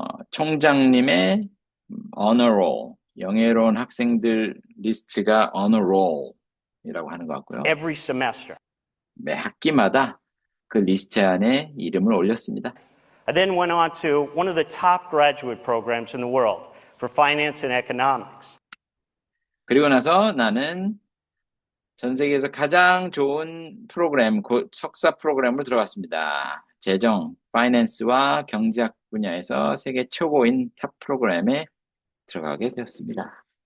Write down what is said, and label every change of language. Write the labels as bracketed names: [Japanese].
[Korean] 총장님의 Honor Roll. 영예로운 학생들 리스트가 Honor Roll이라고 하는 것 같고요. [English] every semester. [Korean] 매 학기마다 그 리스트 안에 이름을 올렸습니다. [English] I then went on to one of the top graduate programs in the world for finance and economics. [Korean] 그리고 나서 나는 전 세계에서 가장 좋은 프로그램, 석사 프로그램으로 들어갔습니다. 재정, 파이낸스와 경제학 분야에서 세계 최고인 탑 프로그램에 들어가게 되었습니다.